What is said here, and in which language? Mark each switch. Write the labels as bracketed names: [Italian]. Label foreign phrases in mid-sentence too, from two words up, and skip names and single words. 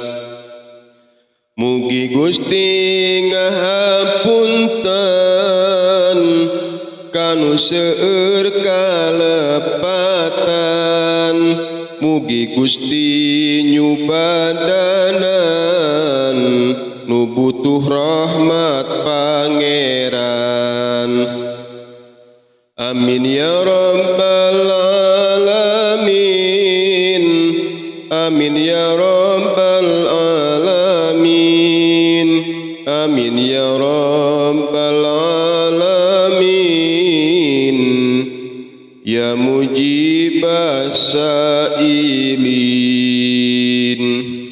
[Sundanese] Mugi Gusti ngahapunten kanu seueur kalepatan, mugi Gusti nyubadanan nu butuh rahmat Pangeran. [Arabic] آمين يا رب العالمين. آمين يا رب العالمين آمين يا رب العالمين يا مجيب السائلين.